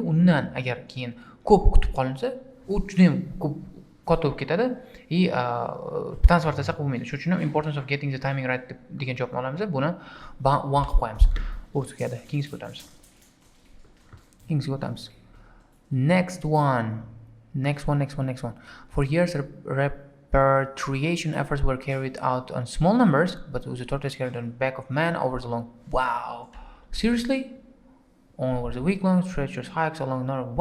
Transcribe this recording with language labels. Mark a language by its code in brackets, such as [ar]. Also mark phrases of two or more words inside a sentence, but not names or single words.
[uz] Undan agar keyin ko'p kutib qolinsa, u juda ham ko'p katta bo'lib ketadi transportatsiya qilib bo'lmaydi. Shuning uchun [en] importance of getting the timing right [uz] degan javobni olamiz. Buni 1 qilib qo'yamiz. Bu tugadi. Keyingisiga o'tamiz. [en] Next one. For years, repatriation efforts were carried out on small numbers, but with the tortoise carried on the back of man over the long. Wow, seriously? Over the week-long treacherous hikes along the north.